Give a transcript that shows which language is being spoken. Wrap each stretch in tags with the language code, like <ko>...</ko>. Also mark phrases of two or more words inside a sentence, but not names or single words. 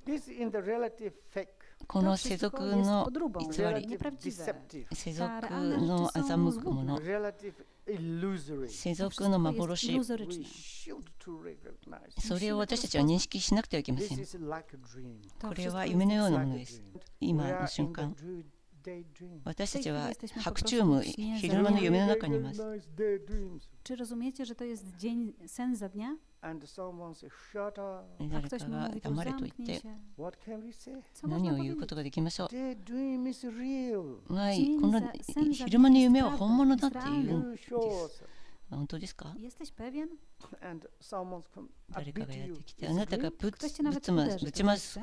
<ja>この世俗の偽り、世俗の欺くもの、世俗の幻、それを私たちは認識しなくてはいけません。これは夢のようなものです。今の瞬間、私たちは白昼夢、昼間の夢の中にいます。</ja> <pl>Czy rozumiecie, że to jest dzień, sen za dnia?</pl> <ja>誰かが黙れと言って何を言うことができましょう。この昼間の夢は本物だって言うんです。本当ですか？誰かがやってきて、あなたがぶちます。</ja>